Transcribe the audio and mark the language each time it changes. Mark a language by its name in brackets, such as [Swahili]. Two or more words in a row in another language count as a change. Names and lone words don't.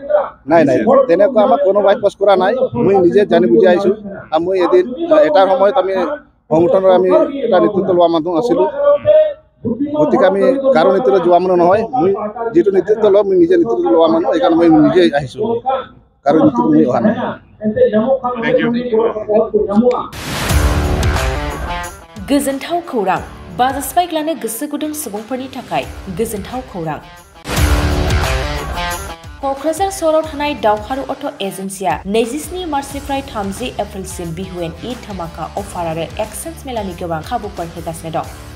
[Assamese] নাই, তেনেকুৱা আমাক কোনোবাই ফৰ্চ কৰা নাই, মই নিজে জানি বুজি আহিছোঁ। আৰু মই এদিন এটাৰ সময়ত আমি সংগঠনৰ আমি এটা নেতৃত্ব লোৱা মানুহ আছিলোঁ। গতিকে আমি কাৰো নেতৃত্ব যোৱা মানুহ নহয়, মই যিটো নেতৃত্ব লওঁ মই নিজে নেতৃত্ব লোৱা মানুহ, সেইকাৰণে মই নিজে আহিছোঁ, কাৰো নেতৃত্ব মই অহা নাই। [Bodo] गोजोनथाव खौरां बाजास्पाइग्लानो गोसो गुदुं सुबुंफोरनि थाखाय गोजोनथाव खौरां। क'क्राझार सहराव थानाय दावहारु अट' एजेन्सिया 27 मार्चनिफ्राय 30 एप्रिलसिम बिहुएन ईद धमाका अफार आरो एक्सचेन्ज मेलानि गोबां खाबुफोर होगासिनो दं।